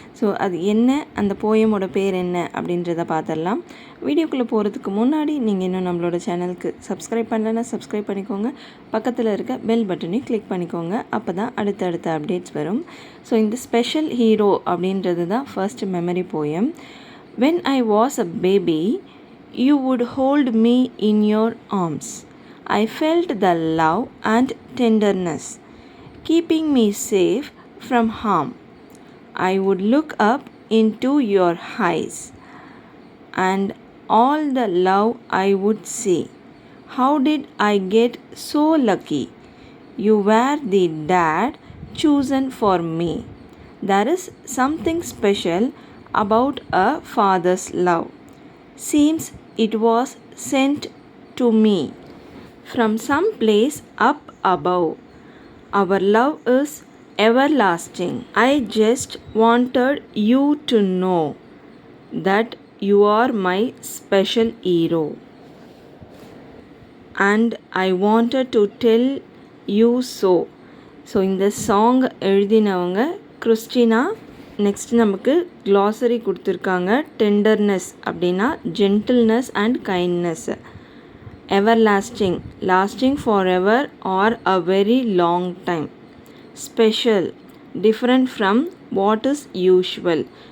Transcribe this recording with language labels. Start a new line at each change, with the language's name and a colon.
Tamil: So அது என்ன, அந்த போயமோட பேர் என்ன அப்படின்றத பார்த்துடலாம். வீடியோக்குள்ளே போகிறதுக்கு முன்னாடி நீங்கள் இன்னும் நம்மளோட சேனலுக்கு சப்ஸ்கிரைப் பண்ணலைன்னா சப்ஸ்கிரைப் பண்ணிக்கோங்க. பக்கத்தில் இருக்க பெல் பட்டனையும் கிளிக் பண்ணிக்கோங்க. அப்போ தான் அடுத்தடுத்த அப்டேட்ஸ் வரும். ஸோ இந்த ஸ்பெஷல் ஹீரோ அப்படின்றது தான் first memory poem.
English: When I was a baby, you would hold me in your arms. I felt the love and tenderness, keeping me safe from harm. I would look up into your eyes, and all the love I would see. How did I get so lucky? You were the dad chosen for me. There is something special about a father's love. Seems it was sent to me from some place up above. Our love is everlasting. I just wanted you to know that you are my special hero. And I wanted to tell you so.
Tamil: So இந்த song எழுதினவங்க Christina. Next நமக்கு glossary கொடுத்துருக்காங்க. Tenderness அப்படின்னா
English: Gentleness and kindness. Everlasting, lasting forever or a very long time. Special, different from what is usual.